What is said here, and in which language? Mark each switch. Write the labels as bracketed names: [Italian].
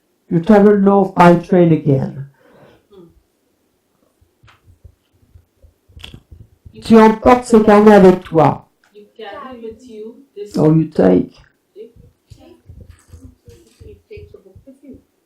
[English] You travel north by train again. [French] Tu emportes ce carnet avec toi. [English] You carry with you this Or you take. You take the book with you.